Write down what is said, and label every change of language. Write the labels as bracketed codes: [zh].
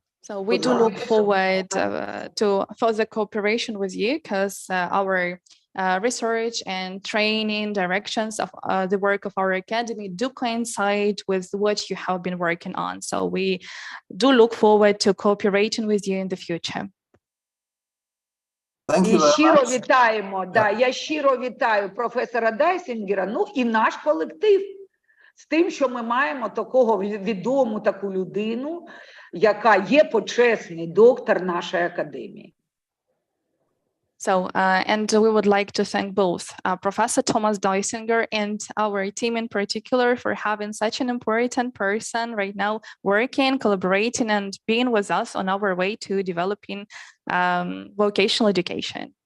[en] So we do look forward to further cooperation with you because our research and training directions of the work of our academy do coincide with what you have been working on. So we do look forward to cooperating with you in the future. [uk] І щиро вітаємо, я щиро вітаю професора Дайсінгера, і наш колектив з тим, що ми маємо такого відому таку людину, яка є почесний доктор нашої академії. [en] So, and we would like to thank both Professor Tомас Дайсінгер and our team in particular for having such an important person right now working, collaborating, and being with us on our way to developing vocational education.